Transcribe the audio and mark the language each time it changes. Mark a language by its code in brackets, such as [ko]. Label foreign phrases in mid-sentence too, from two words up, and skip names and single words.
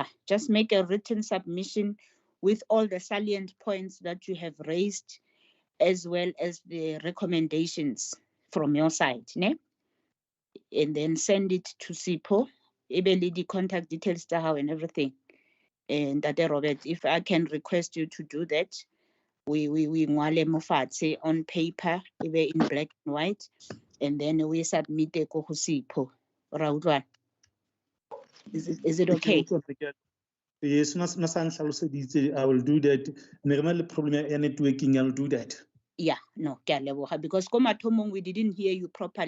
[en] Just make a written submission with all the salient points that you have raised, as well as the recommendations from your side, ne? And then send it to SIPO, the contact details and everything. And that Robert, if I can request you to do that, we [nso] ngwale mo fatshe [en] on paper, in black and white, and then we submit it to SIPO. Is it okay? Yes, I will do that. Normal problem networking, I'll do that. Yeah, no, because we didn't hear you properly.